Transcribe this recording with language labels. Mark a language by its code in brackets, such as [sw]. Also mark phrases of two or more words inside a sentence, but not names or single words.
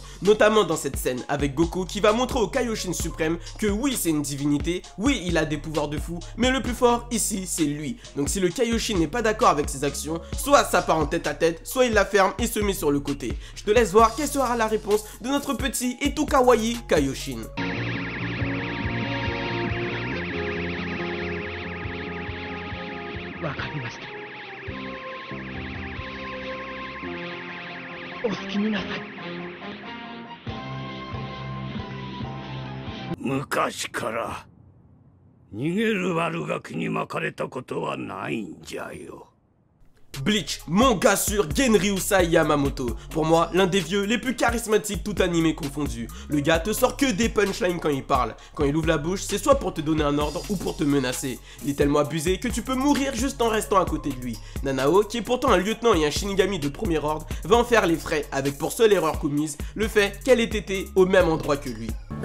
[fr] Notamment dans cette scène, avec Goku qui va montrer au Kaioshin suprême que oui, c'est une divinité, oui, il a des pouvoirs de fou, mais le plus fort ici, c'est lui. Donc si le Kaioshin n'est pas d'accord avec ses actions, soit ça part en tête à tête, soit il la ferme et se met sur le côté. Je te laisse voir quelle sera la réponse de notre petit et tout kawaii Kaioshin. [ja] わかりました。お好きになさい。昔から逃げる悪ガキに巻かれたことはないんじゃよ。 [fr] Bleach, mon gars sur Genryusai Yamamoto. Pour moi, l'un des vieux les plus charismatiques tout animé confondu. Le gars te sort que des punchlines quand il parle. Quand il ouvre la bouche, c'est soit pour te donner un ordre ou pour te menacer. Il est tellement abusé que tu peux mourir juste en restant à côté de lui. Nanao, qui est pourtant un lieutenant et un Shinigami de premier ordre, va en faire les frais avec pour seule erreur commise le fait qu'elle ait été au même endroit que lui.